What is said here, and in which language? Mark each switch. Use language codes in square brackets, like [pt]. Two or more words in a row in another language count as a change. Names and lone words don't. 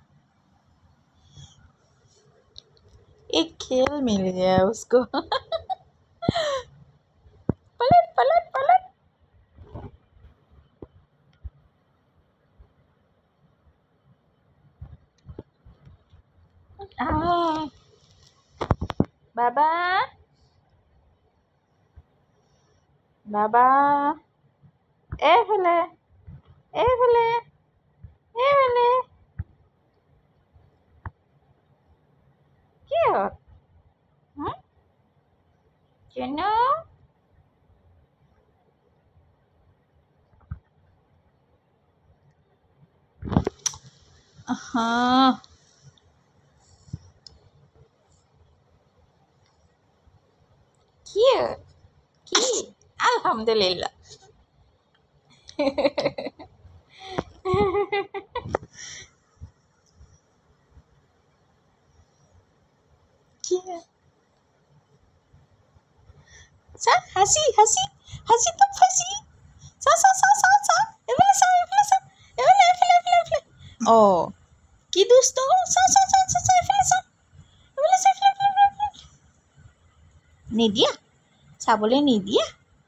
[hi] एक खेल मिल गया उसको। पलट पलट पलट। हाँ, बाबा [as] বাবা এইফালে এইফালে এইফালে কি হ'ল? কেন? কি কি আলহামদুলিল্লাহ। [bn] কি চা হাসি হাসি হাসি তো ফাঁসি। [as] চা চা চা চা চা এফালে চা এফালে চা এফালে এফালে এফালে এফালে। অ কি দুষ্ট। চা চা চা চা চা এফালে চা এফালে চা এফালে এফালে এফালে। নিদিয়া চাবলৈ নিদিয়া।